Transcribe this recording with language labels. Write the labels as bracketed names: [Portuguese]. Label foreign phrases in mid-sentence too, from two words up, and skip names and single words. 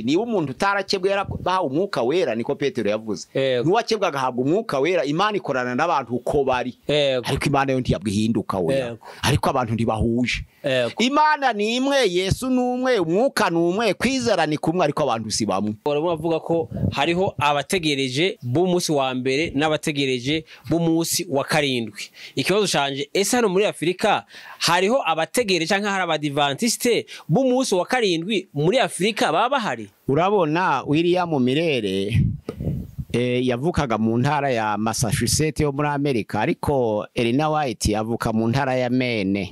[Kinyarwanda] Niba umuntu utarakebwe yarabaha umwuka wera, niko Petero yavuze, n'uwakebwa agahabwa umwuka wera. Imana ikorana n'abantu uko bari, ariko Imana yo ntiyabwo ihinduka we, ariko abantu ntibahuje. Imana ni imwe, Yesu ni umwe, umwuka ni umwe, kwizera ni kumwe, ariko abantu si bamwe. Baravuga ko hariho abategereje b'umunsi wa mbere n'abategereje b'umunsi wa 7. Ikibazo canje, ese hano muri Afrika hariho abategereje cyangwa hari abadivantiste b'umunsi wa 7 muri Afrika baba bahari? Urabona William Mirere yavukaga mu ntara ya Massachusetts yo muri Amerika, ariko Elena White yavuka mu ntara ya Maine.